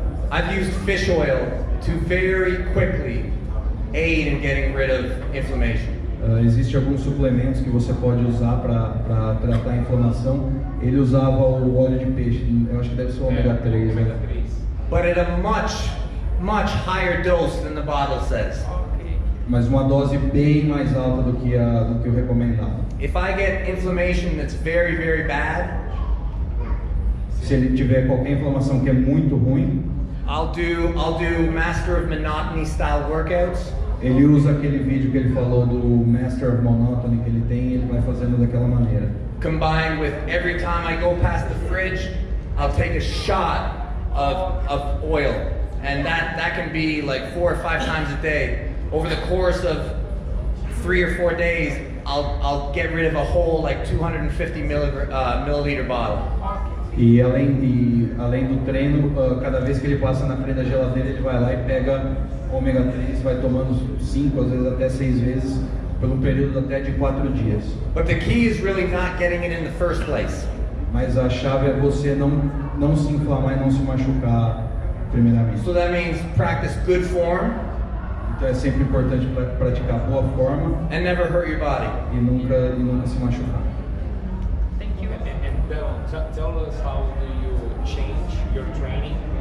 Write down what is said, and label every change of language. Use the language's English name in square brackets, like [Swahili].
[English] I've used fish oil to very quickly aid in getting rid of inflammation. [Portuguese] Existem alguns suplementos que você pode usar para tratar a inflamação. Ele usava o óleo de peixe, eu acho que deve ser o ômega 3, né? [English] But at a much higher dose than the bottle says. [Portuguese] Mas uma dose bem mais alta do que o recomendado. [English] If I get inflammation that's very, very bad, [Portuguese] se ele tiver qualquer inflamação que é muito ruim, [English] I'll do Master of Monotony style workouts. [Portuguese] Ele usa aquele vídeo que ele falou do Master of Monotony que ele tem, ele vai fazendo daquela maneira. [English] Combined with every time I go past the fridge, I'll take a shot of oil, and that can be like 4 or 5 times a day. Over the course of 3 or 4 days, I'll get rid of a whole like 250 milliliter bottle. [Portuguese] E além do treino, cada vez que ele passa na frente da geladeira, ele vai lá e pega ômega 3, vai tomando 5, às vezes até 6 vezes por um período até de 4 dias. [English] But the key is really not getting it in the first place. [Portuguese] Mas a chave é você não se inflamar e não se machucar primeiramente. [English] So that means practice good form [Portuguese] Então é sempre importante praticar boa forma [English] and never hurt your body. [Portuguese] e nunca se machucar. [English] Thank you. And tell us how do you change your training